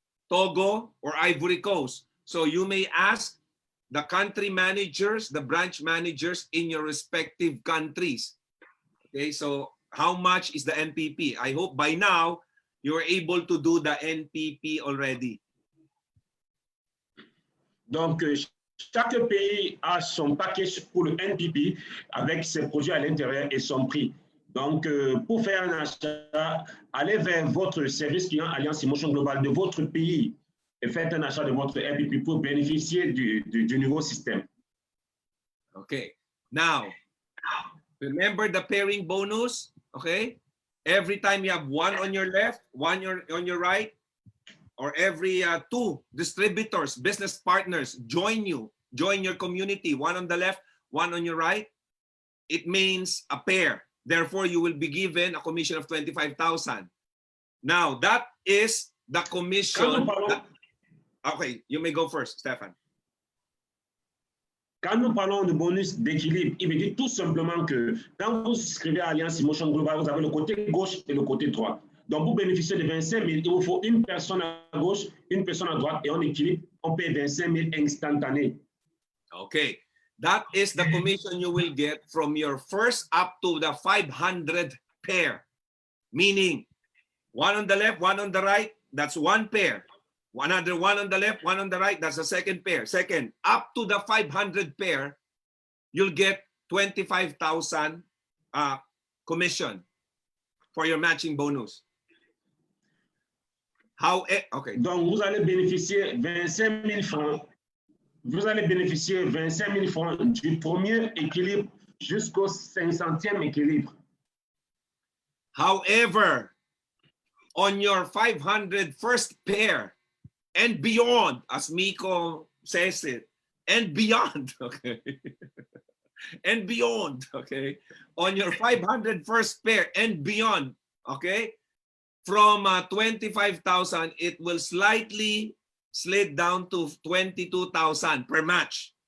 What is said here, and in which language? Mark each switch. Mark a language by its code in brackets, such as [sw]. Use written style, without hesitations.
[en] Togo, or Ivory Coast. So you may ask the country managers, the branch managers in your respective countries. Okay, so how much is the NPP? I hope by now you're able to do the NPP already. [fr] Donc, chaque pays a son package pour le NPP avec ses produits à l'intérieur et son prix. Donc, pour faire un achat, allez vers votre service client Alliance Emotion Global de votre pays et faites un achat de votre NPP pour bénéficier du nouveau système. [en] Okay, now, remember the pairing bonus, okay? Every time you have one on your left, one on your right, or every two distributors, business partners join your community, one on the left, one on your right, it means a pair. Therefore, you will be given a commission of 25,000. Now, that is the commission. Okay, you may go first, Stefan. [fr] Quand nous parlons de bonus d'équilibre, il veut dire tout simplement que quand vous souscrivez à Alliance Emotion Global, vous avez le côté gauche et le côté droit. Donc, pour bénéficier de 25 000, il vous faut une personne à gauche, une personne à droite, et en équilibre, on paye 25 000 instantanés. [en] Okay, that is the commission you will get from your first up to the 500 pair. Meaning, one on the left, one on the right, that's one pair. Another one on the left, one on the right, that's the second pair. Second, up to the 500 pair, you'll get 25,000 commission for your matching bonus. Okay. [fr] Donc, vous allez bénéficier 25 000 francs. Vous allez bénéficier 25 000 francs du premier équilibre jusqu'au 500e équilibre. [en] However, on your 500 first pair and beyond, as Miko says it, and beyond, okay, and beyond, okay, on your 500 first pair and beyond, okay, from 25,000, it will slightly slid down to 22,000 per match.